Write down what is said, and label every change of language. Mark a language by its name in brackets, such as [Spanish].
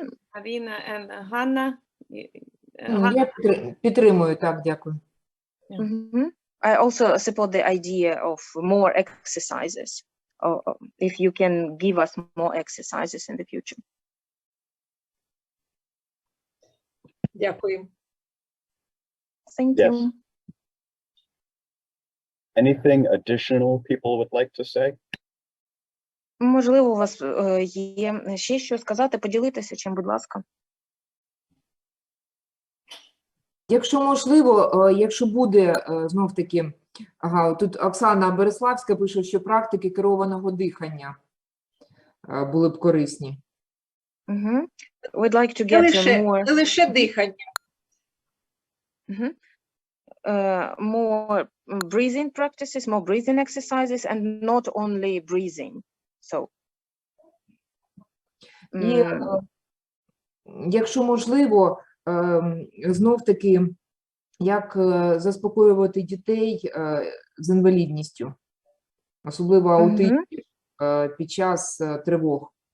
[English] Авіна and Ганна. [Ukrainian] Я підтримую, так, дякую. [English] I also support the idea of more exercises. If you can give us more exercises in the future. [Ukrainian] Дякую. [English] Thank Yes. you. Anything additional people would like to say? [Ukrainian] Можливо, у вас є ще що сказати, поділитися чим, будь ласка. Якщо можливо, якщо буде, знов-таки, тут Оксана Береславська пише, що практики керованого дихання були б корисні. [English] We'd like to get more... [Ukrainian] Не лише дихання. [English] More breathing practices, more breathing exercises, and not only breathing. So... [Ukrainian] І, якщо можливо, знов-таки, як заспокоювати дітей з інвалідністю, особливо аутистів, під час тривог.